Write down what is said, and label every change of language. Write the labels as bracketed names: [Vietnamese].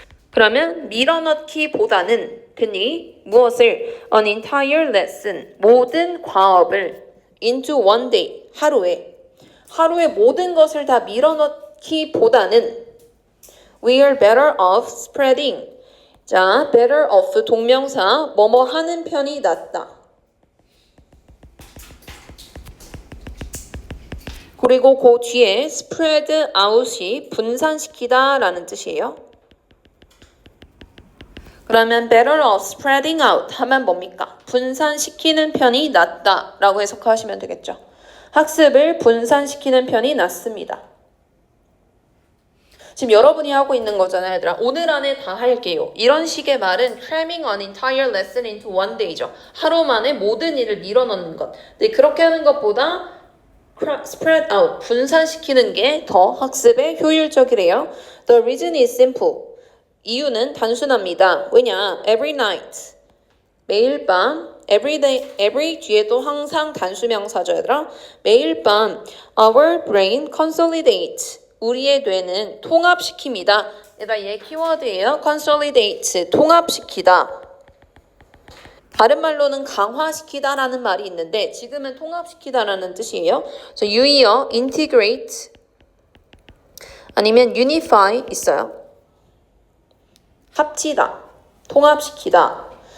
[Korean] 그러면 밀어넣기보다는 그니 무엇을 [English] an entire lesson [Korean] 모든 과업을 [English] into one day [Korean] 하루에 모든 것을 다 밀어넣기보다는 [English] we are better off spreading. [Korean] 자, better off 동명사 뭐뭐 하는 편이 낫다. 그리고 그 뒤에 spread out이 분산시키다 라는 뜻이에요. 그러면 [English] better off spreading out [Korean] 하면 뭡니까? 분산시키는 편이 낫다 라고 해석하시면 되겠죠. 학습을 분산시키는 편이 낫습니다. 지금 여러분이 하고 있는 거잖아요, 얘들아. 오늘 안에 다 할게요. [English] 이런 식의 말은 cramming an entire lesson into one day죠. [Korean] 하루 만에 모든 일을 밀어넣는 것. 근데 그렇게 하는 것보다 spread out, 분산시키는 게 더 학습에 효율적이래요. [English] The reason is simple. [Korean] 이유는 단순합니다. 왜냐? [English] Every night. [Korean] 매일 밤. Every day, every 뒤에도 항상 단수명사죠, 얘들아. 매일 밤 [English] our brain consolidate. [Korean] 우리의 뇌는 통합시킵니다. 얘들아, 얘 키워드예요. consolidate, 통합시키다. 다른 말로는 강화시키다라는 말이 있는데 지금은 통합시키다라는 뜻이에요. 그래서 유의어, integrate 아니면 unify 있어요. 합치다, 통합시키다.